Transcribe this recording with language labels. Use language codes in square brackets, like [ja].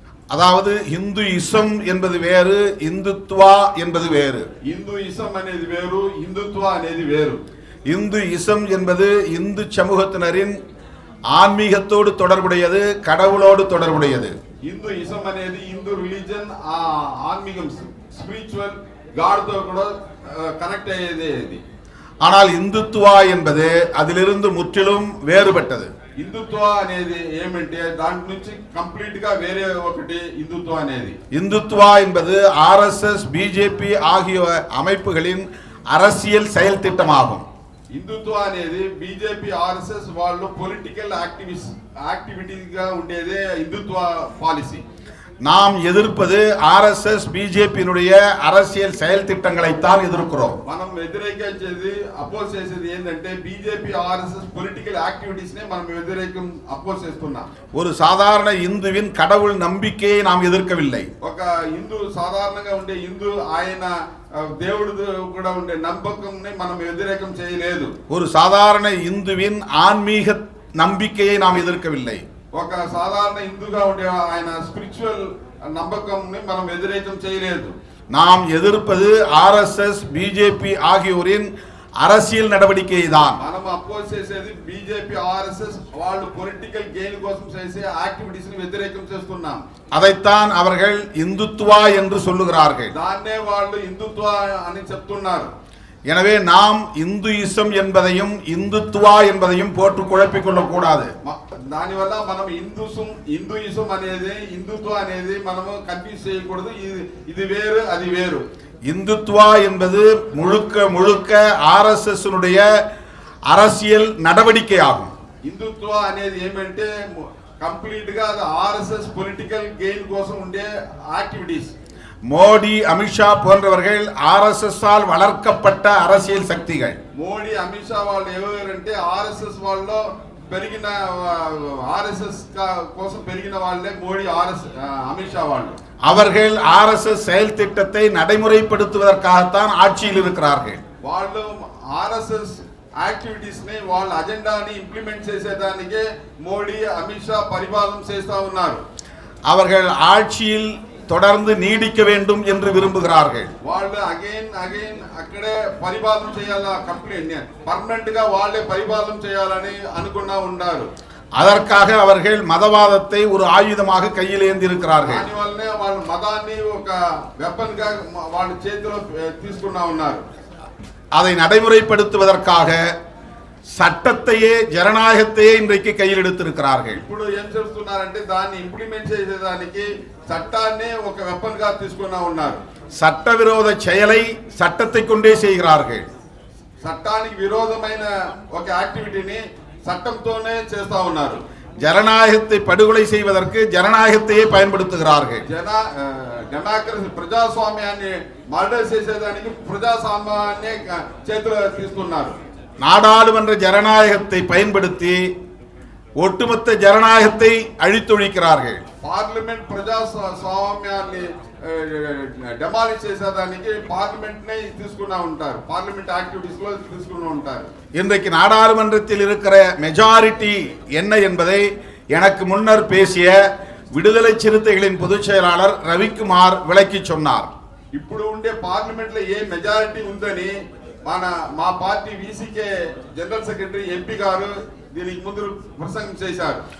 [ta] அதாவது இந்துயிசம் என்பது வேறு, இந்துத்வா என்பது வேறு. [te] இந்துயிசம் అనేది వేరు, హిందుత్వ అనేది వేరు. [ta] இந்துயிசம் என்பது இந்து சமூகத்தினரின் ஆன்மீகத்தோடு தொடர்புடையது, கடவுளோடு தொடர்புடையது. [te] హిందుయిజం అనేది హిందూ రిలీజన్, ఆన్మీగం స్పిరిచువల్ గాడ్ తో కూడా కనెక్ట్ అయ్యేది ఇది. [ta] ஆனால் இந்துத்துவா என்பது அதிலிருந்து முற்றிலும் வேறுபட்டது. [te] హిందుత్వ అనేది ఏమంటే దాని నుంచి కంప్లీట్ గా వేరే ఒకటి హిందుత్వ అనేది. [ta] இந்துத்துவா என்பது ஆர்எஸ்எஸ், பிஜேபி ஆகிய அமைப்புகளின் அரசியல் செயல் திட்டமாகும். [te] హిందుత్వ అనేది బీజేపీ ఆర్ఎస్ఎస్ వాళ్ళు పొలిటికల్ యాక్టివిటీగా ఉండేదే హిందుత్వ పాలసీ. [ta] நாம் எதிர்ப்பது ஆர்எஸ்எஸ், பிஜேபியினுடைய அரசியல் செயல் திட்டங்களைத்தான் எதிர்க்கிறோம். [te] మనం వ్యతిరేకించేది అపోజ్ చేసేది ఏంటంటే బీజేపీ ఆర్ఎస్ఎస్ పొలిటికల్ యాక్టివిటీస్ నే మనం వ్యతిరేకం అపోజ్ చేస్తున్నాం. [ta] ஒரு சாதாரண இந்துவின் கடவுள் நம்பிக்கையை நாம் எதிர்க்கவில்லை. [te] ఒక హిందూ సాధారణంగా ఉండే హిందూ ఆయన దేవుడు కూడా ఉండే నమ్మకంని మనం వ్యతిరేకం చేయలేదు. [ta] ஒரு சாதாரண இந்துவின் ஆன்மீக நம்பிக்கையை நாம் எதிர்க்கவில்லை. [te] ఒక సాధారణ హిందూగా ఉండే ఆయన స్పిరిచువల్ నమ్మకంని మనం వ్యతిరేకం చేయలేదు. [ta] நாம் ఎదుర్పது ఆర్ఎస్ఎస్, பிஜேபி ஆகியோரின் அரசியல் நடவடிக்கை தான். [te] మనం అపోజ్ చేసేది బీజేపీ ఆర్ఎస్ఎస్ వాళ్ళు పొలిటికల్ గెయిన్ కోసం చేసే యాక్టివిటీస్ ని వ్యతిరేకం చేస్తున్నాం. [ta] அதைத்தான் அவர்கள் இந்துத்துவா என்று சொல்லுகிறார்கள். [te] దాన్నే వాళ్ళు హిందుత్వ అని చెప్తున్నారు. [ta] எனவே நாம் இந்துயிசம் என்பதையும் இந்துத்துவா என்பதையும் போட்டு குழப்பிக் கொள்ளக்கூடாது. [te] దానివల్ల మనం హిందూయిజం అనేది హిందుత్వ అనేది మనము కన్ఫ్యూజ్ చేయకూడదు. ఇది వేరు, అది వేరు. [ta] இந்துத்துவா என்பது முழுக்க முழுக்க ஆர்எஸ்எஸ் அரசியல் நடவடிக்கை ஆகும். [te] హిందుత్వ అనేది ఏమంటే కంప్లీట్ గా అది ఆర్ఎస్ఎస్ పొలిటికల్ గెయిన్ కోసం ఉండే యాక్టివిటీస్. [ta] மோடி, அமித்ஷா போன்றவர்கள் ஆர்எஸ்எஸ் ஆல் வளர்க்கப்பட்ட அரசியல் சக்திகள். [te] మోడీ, అమిత్ షా వాళ్ళు ఎవరంటే ఆర్ఎస్ఎస్ వాళ్ళలో పెరిగిన ఆర్ఎస్ఎస్ కోసం పెరిగిన వాళ్ళే మోడీ, అమిత్ షా వాళ్ళు. [ta] அவர்கள் ஆர்எஸ்எஸ் செயல் திட்டத்தை நடைமுறைப்படுத்துவதற்காகத்தான் ஆட்சியில் இருக்கிறார்கள். [te] వాళ్ళు ఆర్ఎస్ఎస్ యాక్టివిటీస్ ని వాళ్ళ అజెండాని ఇంప్లిమెంట్ చేసేదానికే మోడీ, అమిత్ షా పరిపాలన చేస్తా ఉన్నారు. [ta] அவர்கள் ஆட்சியில் தொடர்ந்து நீடிக்க வேண்டும் என்று விரும்புகிறார்கள். [te] వాళ్ళు అగైన్ అక్కడే పరిపాలన చేయాలా, కంప్లీట్ పర్మనెంట్ గా వాళ్ళే పరిపాలన చేయాలని అనుకున్నా ఉన్నారు. [ta] அதற்காக அவர்கள் மதவாதத்தை ஒரு ஆயுதமாக கையில் ஏந்தி இருக்கிறார்கள். [te] దానివల్లనే వాళ్ళు మతాన్ని ఒక వెపన్ గా వాళ్ళ చేతిలో తీసుకున్నా ఉన్నారు. [ta] அதை நடைமுறைப்படுத்துவதற்காக சட்டத்தையே, ஜனநாயகத்தையே இன்றைக்கு கையில் எடுத்திருக்கிறார்கள். [te] ఇప్పుడు ఏం చేస్తున్నారంటే దాన్ని ఇంప్లిమెంట్ చేసేదానికి చట్టాన్ని ఒక వెపన్ గా తీసుకున్నా ఉన్నారు. [ta] சட்டவிரோத செயலை சட்டத்தை கொண்டே செய்கிறார்கள். [te] చట్టానికి విరోధమైన ఒక యాక్టివిటీని చట్టంతోనే చేస్తా ఉన్నారు. [ta] ஜனநாயகத்தை படுகொலை செய்வதற்கு ஜனநாயகத்தையே பயன்படுத்துகிறார்கள். [te] డెమోక్రసీ ప్రజాస్వామ్యాన్ని మర్డర్ చేసేదానికి ప్రజాస్వామ్యాన్ని చేతిలో తీసుకున్నారు. [ta] நாடாளுமன்ற ஜனநாயகத்தை பயன்படுத்தி ஒட்டுமொத்த ஜனநாயகத்தை அழித்தொழிக்கிறார்கள். [te] పార్లమెంట్ ప్రజాస్వామ్యాన్ని డెమాలిష్ చేసేదానికి పార్లమెంట్ నే తీసుకున్నా ఉంటారు. పార్లమెంట్ యాక్టివిటీస్ లో తీసుకున్నా ఉంటారు. [ta] இன்றைக்கு நாடாளுமன்றத்தில் இருக்கிற மெஜாரிட்டி என்ன என்பதை எனக்கு முன்னர் பேசிய விடுதலை சிறுத்தைகளின் பொதுச் செயலாளர் ரவிக்குமார் விளக்கி சொன்னார். [te] ఇప్పుడు ఉండే పార్లమెంట్ లో ఏ మెజారిటీ ఉందని మా party VCK general secretary MP గారు దీనికి ముందు ప్రసంగం చేశారు.